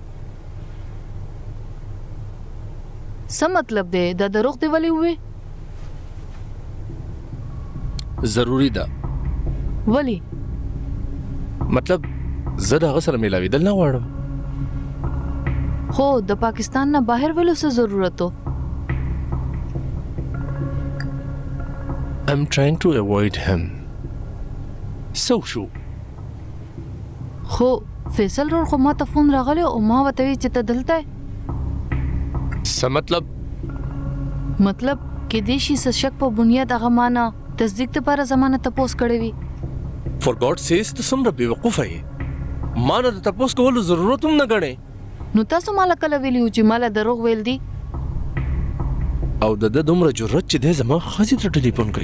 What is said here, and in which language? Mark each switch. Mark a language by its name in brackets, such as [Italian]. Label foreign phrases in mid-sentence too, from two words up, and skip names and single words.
[Pashto] څه مطلب دی؟ دا دروغ دی ولې ووې؟ ضروري ده. ولې؟ مطلب زه د هغه سره میلاوېدل نه غواړم. خو د پاکستان نه بهر ولو څه ضرورت و؟ [English] I'm trying to avoid him. [Pashto] څه وشو؟ خو فیصل رور خو ما ته فون راغلی او ما ورته وی چې ته دلته یې. څه مطلب؟ مطلب کیدای شي څه شک په بنیاد هغه ما نه تصدیق دپاره زما نه تپوس کړی وي. [English] For God says [Pashto] ته څومره بېوقوفه یې. ما نه د تپوس کولو ضرورت هم نه ګڼې. نو تاسو ماله کله ویلي وو چې ماله دروغ ویل دي؟ او د ده دومره جرأت چې دی زما ښځې ته ټلیفون کوي.